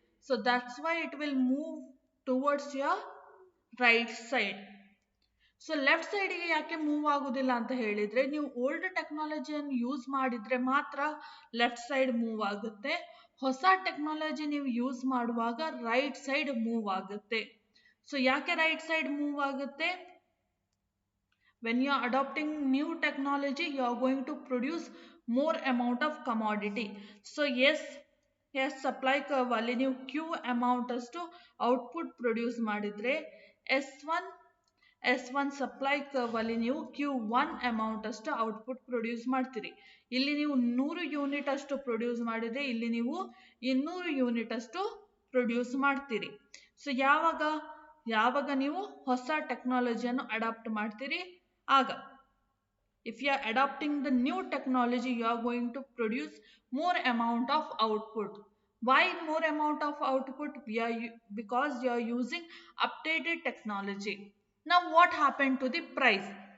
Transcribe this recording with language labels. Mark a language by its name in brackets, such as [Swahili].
[English] So that's why it will move towards your right side. [Kannada] So left ಸೈಡ್ಗೆ ಯಾಕೆ move ಆಗುದಿಲ್ಲ ಅಂತ ಹೇಳಿದ್ರೆ, ನೀವು ಓಲ್ಡ್ ಟೆಕ್ನಾಲಜಿಯನ್ನು ಯೂಸ್ ಮಾಡಿದ್ರೆ ಮಾತ್ರ ಲೆಫ್ಟ್ ಸೈಡ್ ಮೂವ್ ಆಗುತ್ತೆ. ಹೊಸ ಟೆಕ್ನಾಲಜಿ ನೀವು ಯೂಸ್ ಮಾಡುವಾಗ ರೈಟ್ ಸೈಡ್ ಮೂವ್ ಆಗುತ್ತೆ. ಸೊ ಯಾಕೆ ರೈಟ್ ಸೈಡ್ ಮೂವ್ ಆಗುತ್ತೆ? [English] when you are adopting new technology you are going to produce more amount of commodity. [Kannada] So yes supply curve ಅಲ್ಲಿ ನೀವು Q amount ಅಷ್ಟು ಔಟ್ಪುಟ್ ಪ್ರೊಡ್ಯೂಸ್ ಮಾಡಿದ್ರೆ S1 supply curve ಅಲ್ಲಿ ನೀವು Q1 amount ಅಷ್ಟು output produce ಮಾಡ್ತೀರಿ. ಇಲ್ಲಿ ನೀವು 100 ಯೂನಿಟ್ ಅಷ್ಟು ಪ್ರೊಡ್ಯೂಸ್ ಮಾಡಿದ್ರೆ ಇಲ್ಲಿ ನೀವು 200 ಯೂನಿಟ್ ಅಷ್ಟು ಪ್ರೊಡ್ಯೂಸ್ ಮಾಡ್ತೀರಿ. ಸೊ ಯಾವಾಗ ನೀವು ಹೊಸ ಟೆಕ್ನಾಲಜಿಯನ್ನು ಅಡಾಪ್ಟ್ ಮಾಡ್ತೀರಿ ಆಗ. [English] If you are adopting the new technology you are going to produce more amount of output. Why more amount of output? Because you are using updated technology. Now what happened to the price?